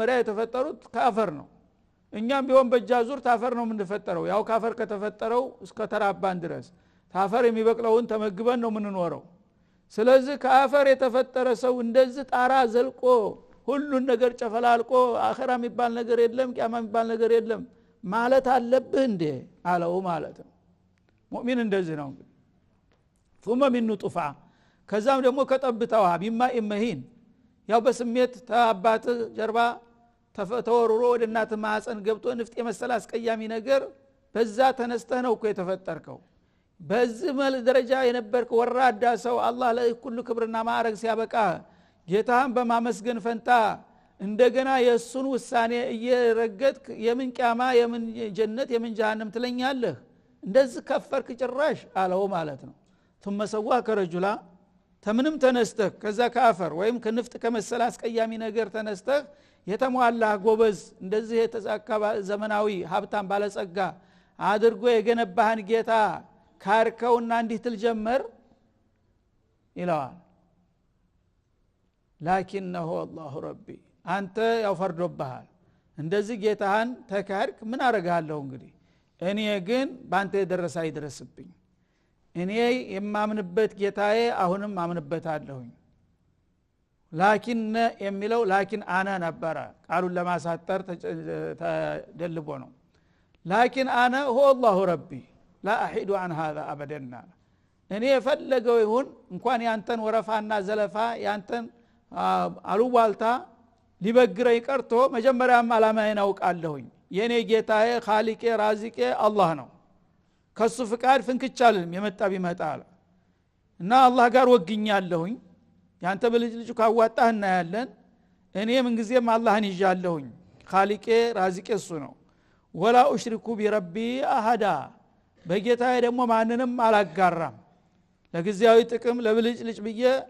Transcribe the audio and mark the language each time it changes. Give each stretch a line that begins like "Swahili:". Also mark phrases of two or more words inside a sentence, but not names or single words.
Amharic: የተፈጠሩት ካፈር ነው እኛም ቢሆን በእጃዙር ታፈር ነው የምንፈጠረው ያው ካፈር ከተፈጠረው እስከ ተራባን ድረስ ታፈር የሚበቅለውን ተመግበን ነው የምንኖረው ስለዚህ ከአፈር የተፈጠረ ሰው እንደዚህ ጣራ ዘልቆ ሁሉን ነገር ጨፈላልቆ አኺራ የሚባል ነገር የለም ቂያማ የሚባል ነገር የለም ማለት አለብህ እንዴ አለው ማለት ነው ሙእሚን እንደዚህ ነው
Arabic: ثم من نطفه
Amharic: ከዛም ደግሞ ከጠብታዋ
Arabic: بماء مهين
Amharic: ያው በስሜት ተአባት ጀርባ ተወርሮ ወደ እናት ማህፀን ገብቶ ንፍጥ የመሰለ አስቀያሚ ነገር በዛ ተነስተህ ነው እኮ የተፈጠርከው በዚህ ደረጃ የነበርክ ወራዳ ሰው አላህ ለኩሉ ክብርና ማዕረግ ሲያበቃ ጌታን በማመስገን ፈንታ እንደገና የሱን ውሳኔ እየረገጥክ የምን ቂያማ የምን ጀነት የምን ጀሃነም ትለኛለህ እንደዚህ ከፈርክ ጭራሽ አለው ማለት ነው
Arabic: ثم سواك رجلا
Amharic: ተምንም ተነስተህ ከዛ ካፈር ወይም ከንፍጥ ከመሰለ አስቀያሚ ነገር ተነስተህ የተሟላ ጎበዝ እንደዚህ የተሳካ ዘመናዊ ሀብታም ባለጸጋ አድርጎ የገነባህን ጌታ ካርከውና እንዲህ ትልጀመር ይላል
Arabic: لكنه الله ربي
Amharic: አንተ ያው ፈርዶብሃል እንደዚህ ጌታህን ተካርክ ምን አረጋለሁ እንግዲህ እኔ ግን ባንተ የደረሰ አይደረስብኝ እኔ የማምንበት ጌታዬ አሁንም አምንበታለሁኝ ላኪን የሚለው
Arabic: لكن أنا
Amharic: ነበር ቃሉን ለማሳጠር ተደልቦ ነው
Arabic: لكن أنا هو الله ربي لا احيد عن هذا ابدا
Amharic: እኔ የፈለገው ይሁን እንኳን ያንተን ወረፋና ዘለፋ ያንተን አሉባልታ ሊበግረኝ ቀርቶ መጀመሪያም አላማዬን አውቃለሁኝ የኔ ጌታዬ
Arabic: خالقي رازقي
Amharic: አላህ ነው ከሱ ፍቃድ ፍንክቻልም የመጣ ቢመጣል እና አላህ ጋር ወግኛለሁኝ ያንተ በልጅ ካዋጣህ እና ያለን እኔ ምን ጊዜም አላህን ይዣለሁኝ
Arabic: خالقي رازقي
Amharic: እሱ ነው
Arabic: ولا أشرك بربي أحدا
Amharic: በጌታዬ ደግሞ ማንንም አላጋራም ለግዚያዊ ጥቅም ለብልጭልጭ ብዬ